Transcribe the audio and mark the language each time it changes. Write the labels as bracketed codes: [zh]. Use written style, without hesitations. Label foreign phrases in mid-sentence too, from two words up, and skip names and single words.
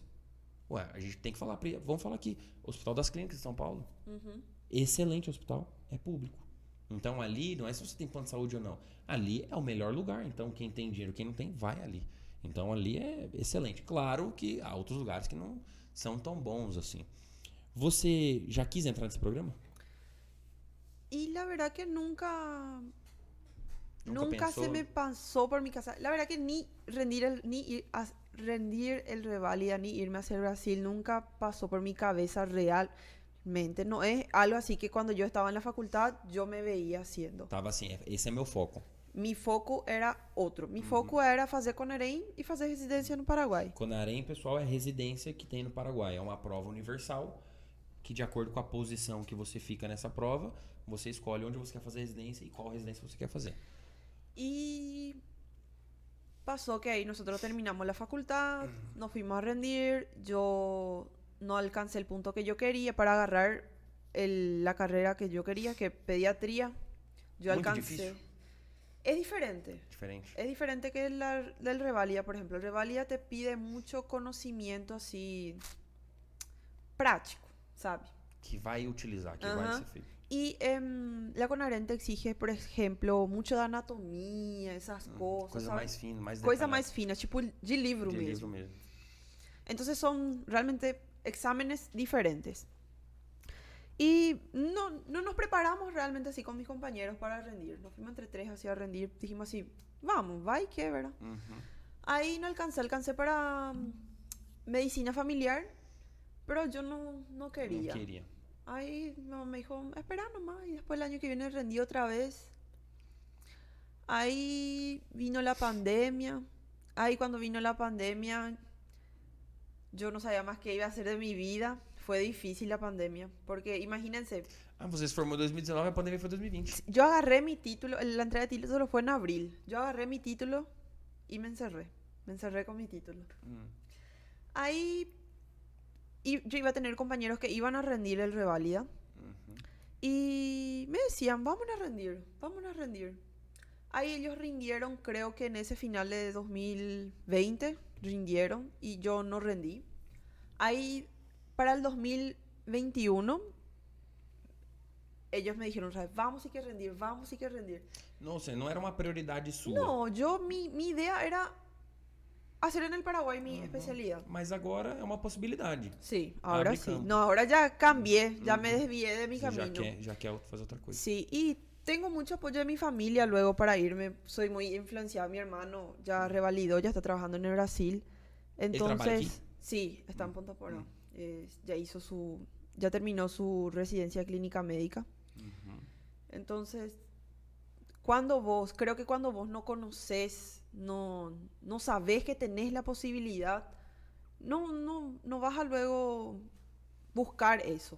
[pt] Ué, a gente tem que falar, vamos falar aqui, Hospital das Clínicas de São Paulo, excelente hospital, é público. Então ali, não é se você tem plano de saúde ou não, ali é o melhor lugar, então quem tem dinheiro, quem não tem, vai ali. Então ali é excelente. Claro que há outros lugares que não são tão bons assim. Você já quis entrar nesse programa? [es] Y la verdad que nunca, Nunca nunca pensó. se me pasó por mi casa. La verdad que ni rendir el reválida ni irme hacia Brasil nunca pasó por mi cabeza realmente. No es algo así que cuando yo estaba en la facultad yo me veía haciendo. [pt] Tava assim, esse é meu foco. [es] Mi foco era outro. Mi foco era [pt] fazer Conarém e fazer residência no Paraguai. Conarém, pessoal, é residência que tem no Paraguai. É uma prova universal que, de acordo com a posição que você fica nessa prova, você escolhe onde você quer fazer residência e qual residência você quer fazer. [es] Y pasó que ahí nosotros terminamos la facultad, nos fuimos a rendir, yo no alcancé el punto que yo quería para agarrar la carrera que yo quería, que pediatría. Yo [pt] Muito [es] alcancé. [pt] difícil. [es] Es diferente. [pt] Diferente. [es] Es diferente que del Revalida, por ejemplo. El Revalida te pide mucho conocimiento así práctico, ¿sabe? [pt] Que vai utilizar, que [es] Ajá. [pt] vai ser feito. [es] Y la Conarén te exige, por ejemplo, mucho de anatomía, esas cosas. [pt] Coisa [es] ¿sabes? [pt] mais fina, mais Coisa detalhada. mais fina, tipo de livro De mesmo. livro mesmo. [es] Entonces son realmente exámenes diferentes. Y no nos preparamos realmente así con mis compañeros para rendir. Nos fuimos entre tres así a rendir. Dijimos así, vamos, va y qué, ¿verdad? Ahí no alcancé para medicina familiar, pero yo no quería. [pt] Não queria. [es] Ahí mi mamá me dijo, espera nomás, y después el año que viene rendí otra vez. Ahí vino la pandemia. Ahí cuando vino la pandemia, yo no sabía más qué iba a hacer de mi vida. Fue difícil la pandemia, porque imagínense, [pt] Você se formou em 2019, a pandemia foi 2020. [es] yo agarré mi título, la entrega de título fue en abril. Yo agarré mi título y me encerré con mi título. Ahí yo iba a tener compañeros que iban a rendir el Reválida y me decían, vamos a rendir. Ahí ellos rindieron, creo que en ese final de 2020 rindieron y yo no rendí. Ahí para el 2021 ellos me dijeron, ¿sabes? Vamos y que rendir. [pt] Nossa, não era uma prioridade sua. [es] No, mi idea era hacer en el Paraguay mi especialidad. [pt] Mas agora é uma possibilidade. [es] Sí, ahora [pt] Abre [es] sí. [pt] campo. [es] No, ahora ya cambié, ya me desvié de mi [pt] Você [es] camino. [pt] já quer fazer outra coisa. [es] Sí, y tengo mucho apoyo de mi familia luego para irme. Soy muy influenciada. Mi hermano ya revalidó, ya está trabajando en el Brasil. trabaja aquí? Entonces, sí, está en Punta Poró. Ya terminó su residencia clínica médica. Entonces, creo que cuando vos no conoces, no sabés que tenés la posibilidad, no vas a luego buscar eso.